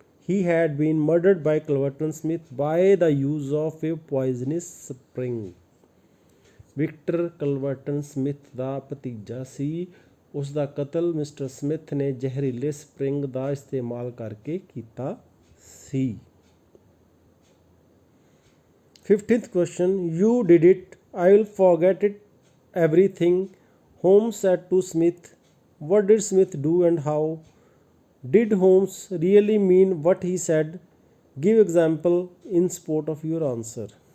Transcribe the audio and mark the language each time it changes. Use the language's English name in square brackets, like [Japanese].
[English] He had been murdered by Cleverton Smith by the use of a poisonous spring. [Punjabi] Victor ਕਲਵਰਟਨ Smith ਦਾ ਭਤੀਜਾ ਸੀ। ਉਸ ਦਾ ਕਤਲ mister Smith ਨੇ ਜ਼ਹਿਰੀਲੇ spring ਦਾ ਇਸਤੇਮਾਲ ਕਰਕੇ ਕੀਤਾ ਸੀ। [English] 15th question, you did it, I will forget it everything, Holmes said to Smith, what did Smith do and how? Did Holmes really mean what he said? Give example in support of your answer.